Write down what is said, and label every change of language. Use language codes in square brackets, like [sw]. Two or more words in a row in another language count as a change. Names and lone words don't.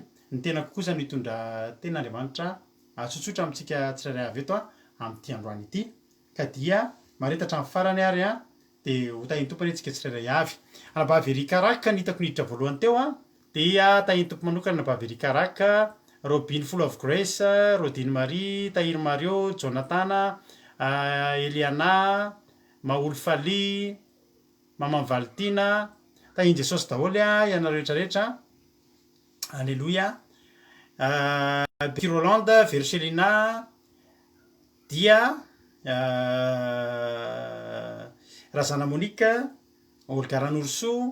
[mg] Ny tenako kosa no hitondra tenan'Andriamanitra tsotsotra amintsika tsirairay avy eto a amin'ity androany ity. Ka dia maharitatra amin'ny farany ary a, de ho tahin'ny tompo antsika tsirairay avy. Anabavy Erika Raka ny hitako niditra voalohany teo a, dia tahin'ny tompo manokana anabavy Erika Raka, Robin Full of Grace, Rodine Marie, Tahir Mario, Jonathan, Eliana, Maoly Fally, Maman Valtina, tahin'i Jesosy daholo a ianareo rehetrarehetra. Alléluia. Becky Rolande, Verselina, dia Razana Monique, Olga Ranoursou,